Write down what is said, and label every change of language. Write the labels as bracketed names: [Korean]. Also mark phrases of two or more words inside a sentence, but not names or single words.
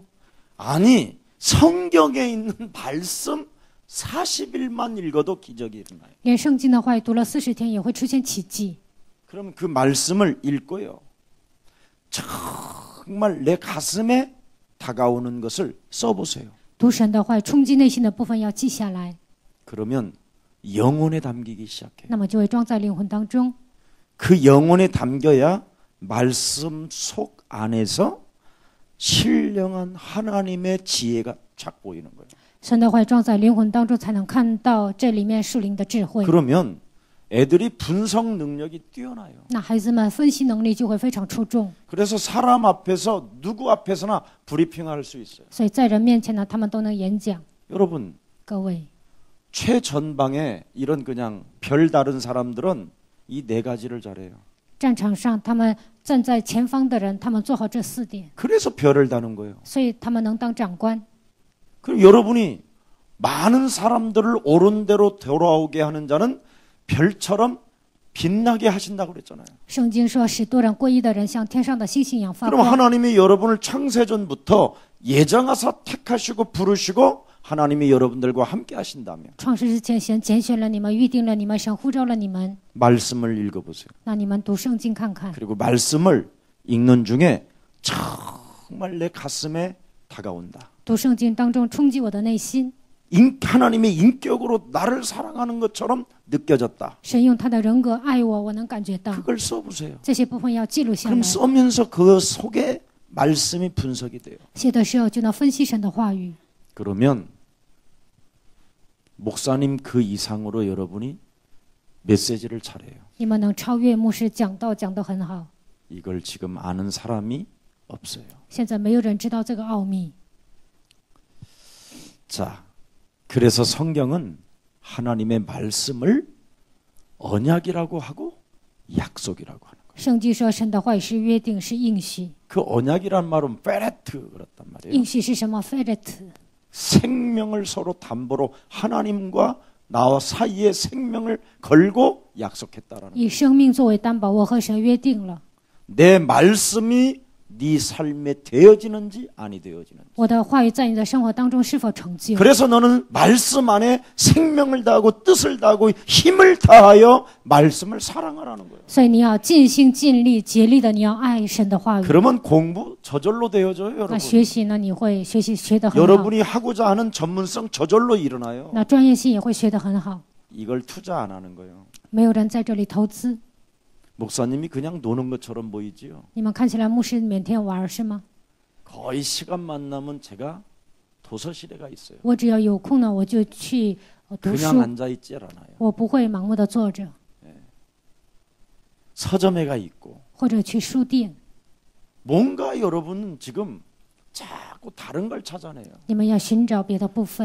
[Korean] 아니, 성경에 있는 말씀 40일만 읽어도 기적이 일어나요. [Chinese] 连圣经的话语读了40天也会出现奇迹。 [Korean] 그럼 그 말씀을 읽고요. 정말 내 가슴에 다가오는 것을 써보세요. [Chinese] 读神的话语，冲击内心的部分要记下来， [Korean] 그러면 영혼에 담기기 시작해요. [Chinese] 那么就会装在灵魂当中。 [Korean] 그 영혼에 담겨야 말씀 속 안에서 신령한 하나님의 지혜가 착 보이는 거예요. [Chinese] 神的话语装在灵魂当中，才能看到这里面属灵的智慧。 [Korean] 그러면 애들이 분석 능력이 뛰어나요. [Chinese] 那孩子们分析能力就会非常出众， [Korean] 그래서 사람 앞에서 누구 앞에서나 브리핑할 수 있어요. [Chinese] 所以在人面前呢，他们都能演讲。 [Korean] 여러분, [Chinese] 各位， [Korean] 최전방에 이런 그냥 별 다른 사람들은 이 네 가지를 잘해요. [Chinese] 战场上他们站在前方的人，他们做好这4点， [Korean] 그래서 별을 다는 거예요. [Chinese] 所以他们能当长官。 [Korean] 그럼 여러분이 많은 사람들을 옳은 대로 돌아오게 하는 자는 별처럼 빛나게 하신다고 그랬잖아요. [Chinese] 圣经说，使多人归依的人像天上的星星一样发 [Korean] 그럼 [Chinese] 光。 [Korean] 하나님이 여러분을 창세전부터 예정하사 택하시고 부르시고 하나님이 여러분들과 함께 하신다면 [Chinese] 创世之前，神拣选了你们，预定了你们，神呼召了你们。 [Korean] 말씀을 읽어보세요. [Chinese] 那你们读圣经看看， [Korean] 그리고 말씀을 읽는 중에 정말 내 가슴에 다가온다. [Chinese] 读圣经当中冲击我的内心， [Korean] 하나님의 인격으로 나를 사랑하는 것처럼 느껴졌다. [Chinese] 神用他的人格爱我，我能感觉到。 [Korean] 그걸 써보세요. [Chinese] 这些部分要记录下 [Korean] 그럼 [Chinese] 来， [Korean] 써면서 그 속에 말씀이 분석이 돼요. [Chinese] 写的时候就能分析神的话语。 [Korean] 그러면 목사님 그 이상으로 여러분이 메시지를 잘해요. [Chinese] 你们能超越牧师讲道讲得很好。 [Korean] 이걸 지금 아는 사람이 없어요. [Chinese] 现在没有人知道这个奥秘。 [Korean] 자, 그래서 성경은 하나님의 말씀을 언약이라고 하고 약속이라고 하는 거예요. [Chinese] 圣经说，神的话语是约定，是应许。 [Korean] 그 언약이란 말은 페레트 그렇단 말이에요. [Chinese] 应许是什么 ？Feret， [Korean] 생명을 서로 담보로 하나님과 나와 사이에 생명을 걸고 약속했다라는 거예요. [Chinese] 以生命作为担保，我和神约定了， [Korean] 내 말씀이 네 삶에 되어지는지 아니 되어지는지. [Chinese] 我的话语在你的生活当中是否成就。 [Korean] 그래서 너는 말씀 안에 생명을 다하고 뜻을 다하고 힘을 다하여 말씀을 사랑하라는 거예요. [Chinese] 所以你要尽心尽力竭力的，你要爱神的话语。 [Korean] 그러면 공부 저절로 되어져요, [Chinese] 那 [Korean] 여러분. [Chinese] 学习呢，你会学习学得很好。 [Korean] 여러분이 하고자 하는 전문성 저절로 일어나요. [Chinese] 那专业性也会学得很好。 [Korean] 이걸 투자 안 하는 거예요. [Chinese] 没有人在这里投资。 [Korean] 목사님이 그냥 노는 것처럼 보이지요. [Chinese] 你们看起来牧师每天玩是吗？ [Korean] 거의 시간만 나면 제가 도서실에가 있어요. [Chinese] 我只要有空呢，我就去读 [Korean] 그냥 [Chinese] 书， [Korean] 앉아 있지 않아요. [Chinese] 我不会盲目的坐着， [Korean] 서점에가 있고 [Chinese] 或者去书店。 [Korean] 뭔가 여러분은 지금 자꾸 다른 걸 찾아내요. [Chinese] 你们要寻找别的部分。